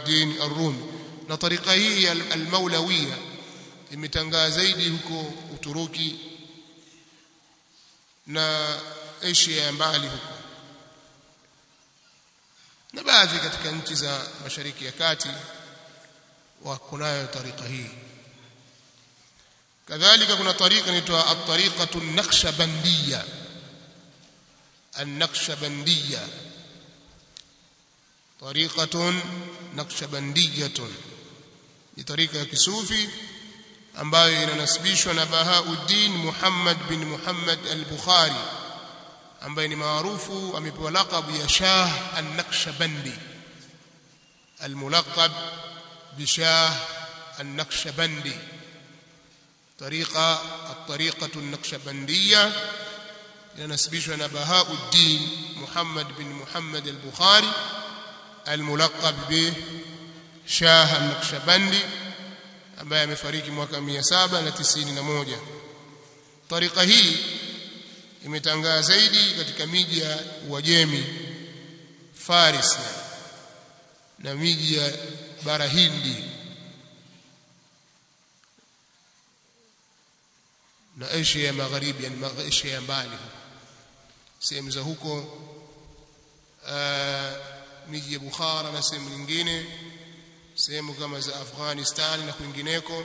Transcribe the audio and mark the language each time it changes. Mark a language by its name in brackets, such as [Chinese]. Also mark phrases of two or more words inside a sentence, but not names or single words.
[Swahili] Jamaluddin ar-Rumi na tariqa hii al-Maulawiyya imetangaa zaidi huko Uturuki na Asia ya mbali huko na baadhi katika nchi za Mashariki ya Kati wako nayo tariqa hii. kadhalika kuna tariqa inaitwa [Arabic] الطريقة النقشبندية. النقشبندية طريقة نقشبندية [Swahili] ni tariqa ya kisufi ambayo inanasibishwa na Bahauddin Muhammad bin Muhammad al-Bukhari ambaye ni maarufu, amepewa laqab ya Shah an-Naqshbandi, [Arabic] الملقب ب شاه النقشبندي. الطريقة النقشبندية [Swahili] inanasibishwa na Bahauddin Muhammad bin Muhammad al-Bukhari [Arabic] الملقب ب شاه النقشبندي [Swahili] ambaye amefariki mwaka 791. Tariqa hii imetangaa zaidi katika miji ya Uajemi, Faris na miji ya bara Hindi na Asia ya Magharibi, yani Asia ya mbali, sehemu za huko miji ya Bukhara na sehemu nyingine, sehemu kama za Afghanistan na kwingineko.